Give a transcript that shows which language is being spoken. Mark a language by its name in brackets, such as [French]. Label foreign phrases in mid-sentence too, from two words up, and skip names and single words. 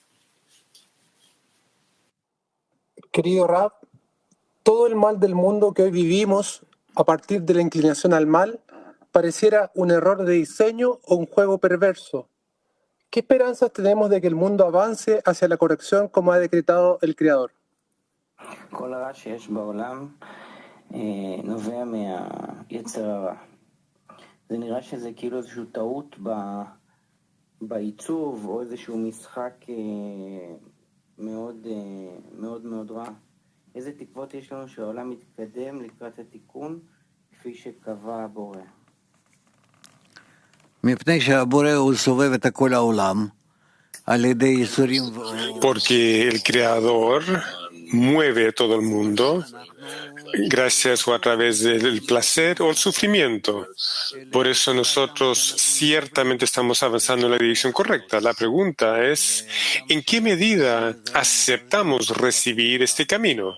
[Spanish] Querido Rab, todo el mal del mundo que hoy vivimos a partir de la inclinación al mal pareciera un error de diseño o un juego perverso. ¿Qué esperanzas tenemos de que el mundo avance hacia la corrección como ha decretado el Creador? [Hebrew] כל הרע שיש בעולם נובע מהיצר הרע. זה נראה שזה כאילו איזושהי טעות בעיצוב או איזשהו משחק מאוד מאוד מאוד רע. איזה תקוות יש לנו שהעולם יתקדם לקראת התיקון כפי שקבע הבורא? מפני שהבורא הוא סובב את כל העולם על ידי ייסורים. [Spanish] Porque el Creador mueve todo el mundo gracias o a través del placer o el sufrimiento. Por eso nosotros ciertamente estamos avanzando en la dirección correcta. La pregunta es, ¿en qué medida aceptamos recibir este camino?